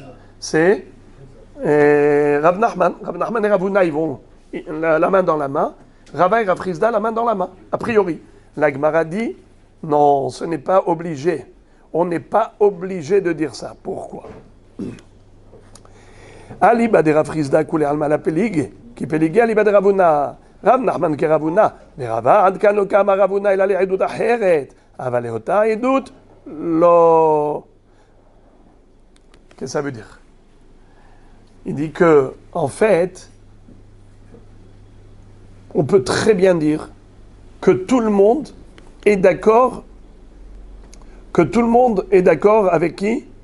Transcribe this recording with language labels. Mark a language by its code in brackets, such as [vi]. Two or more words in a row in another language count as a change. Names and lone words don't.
[fr] C'est Rav Nachman. Rav Nachman et Ravuna, ils vont la main dans la main. Rava et Rav Rizda, la main dans la main. A priori. La Gemara dit, non, ce n'est pas obligé. On n'est pas obligé de dire ça. [arc] Pourquoi? אליבא דרב ריזדא כולי עלמא לא פליגי כי פליגי אליבא דרבונא. [he] Rav Nachman כרבונה, ורבה עד כאן לא קמה רבונה אלא לעדות אחרת, אבל לאותה עדות לא. [fr] Qu'est-ce que ça veut dire? Il dit que, en fait, on peut très bien dire que tout le monde est d'accord, avec qui?